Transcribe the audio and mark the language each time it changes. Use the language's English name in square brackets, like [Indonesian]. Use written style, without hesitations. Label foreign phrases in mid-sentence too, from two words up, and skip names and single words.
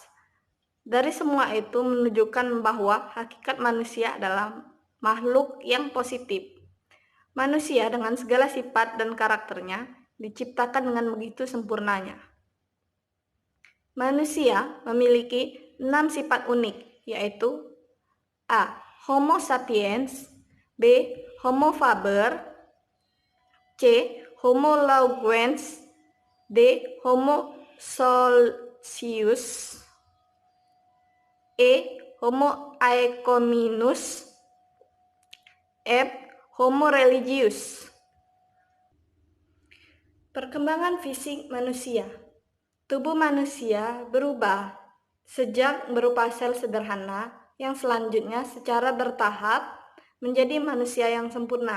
[Indonesian] Dari semua itu menunjukkan bahwa hakikat manusia adalah makhluk yang positif. Manusia dengan segala sifat dan karakternya diciptakan dengan begitu sempurnanya. Manusia memiliki 6 sifat unik, yaitu A. [Latin] Homo sapiens, B. Homo faber, C. Homo languens, D. Homo socius, E. Homo econominus, F. Homo religius. [Indonesian] Perkembangan fisik manusia. Tubuh manusia berubah sejak berupa sel sederhana yang selanjutnya secara bertahap menjadi manusia yang sempurna.